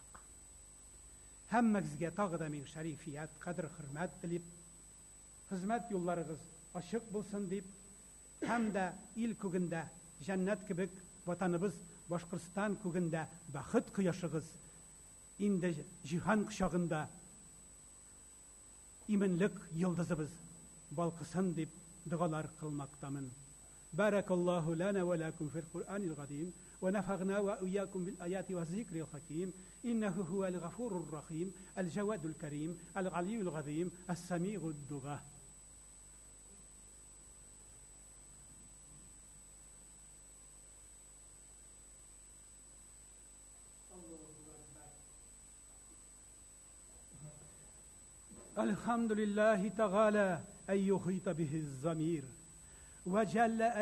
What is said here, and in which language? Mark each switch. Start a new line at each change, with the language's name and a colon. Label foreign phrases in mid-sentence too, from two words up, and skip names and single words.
Tatar: Һәммәгезгә тагы да мин шәрифият, кадр-хөрмәт телип, хезмәт юлларыгыз ачык булсын дип, һәм дә ил күгендә җәннәт кебек ватаныбыз Башкортстан күгендә бәхет кояшыгыз инде җиһан кочагында именлек йылдызыбыз балкысын дип дугалар кылмактамын.
Arabic: بارك الله لنا ولكم في القرآن العظيم ونفعنا وإياكم بالآيات والذكر الحكيم إنه هو الغفور الرحيم الجواد الكريم العلي العظيم السميع الدعاء. الحمد لله تعالى أن يحيط به الضمير وجل